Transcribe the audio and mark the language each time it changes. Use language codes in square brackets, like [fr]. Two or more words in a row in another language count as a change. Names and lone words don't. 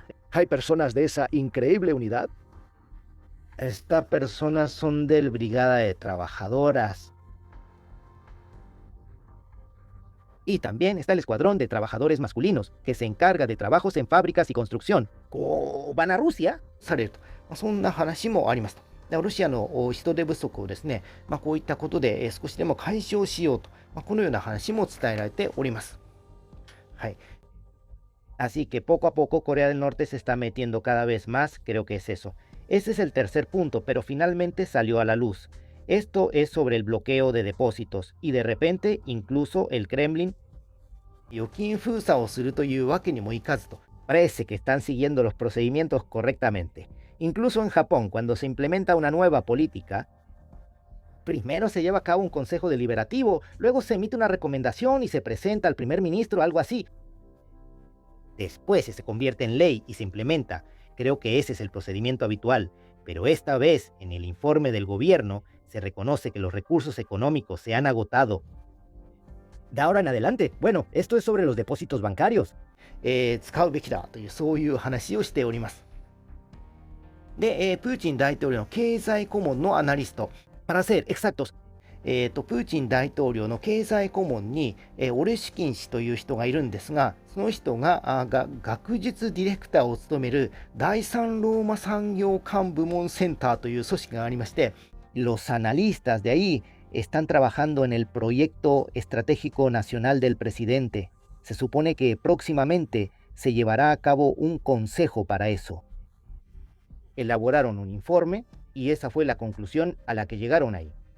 [es] ¿Hay personas de esa increíble unidad? Estas personas son del Brigada de Trabajadoras. Y también está el escuadrón de trabajadores masculinos, que se encarga de trabajos en fábricas y construcción. ¿Van a Rusia? [ja] されると、そんな話もありますと。ロシアの人手不足をですね、こういったことで少しでも解消しようと、このような話も伝えられております。はい。 [es] Así que poco a poco Corea del Norte se está metiendo cada vez más, creo que es eso. Ese es el tercer punto, pero finalmente salió a la luz. Esto es sobre el bloqueo de depósitos, y de repente incluso el Kremlin [ja] 預金封鎖をするというわけにもいかずと。 [es] parece que están siguiendo los procedimientos correctamente. Incluso en Japón, cuando se implementa una nueva política, primero se lleva a cabo un consejo deliberativo, luego se emite una recomendación y se presenta al primer ministro, algo así. Después se convierte en ley y se implementa. Creo que ese es el procedimiento habitual, pero esta vez, en el informe del gobierno, se reconoce que los recursos económicos se han agotado. De ahora en adelante, bueno, esto es sobre los depósitos bancarios. [ja] 使うべきだというそういう話をしております。で、プーチン大統領の経済顧問のアナリスト、 [es] Para ser exactos, [ja] プーチン大統領の経済顧問に、オレシキン氏という人がいるんですが、その人が学術ディレクターを務める第三ローマ産業官部門センターという組織がありまして、 [es] los analistas de ahí están trabajando en el proyecto estratégico nacional del presidente. Se supone que próximamente se llevará a cabo un consejo para eso. Elaboraron un informe y esa fue la conclusión a la que llegaron ahí.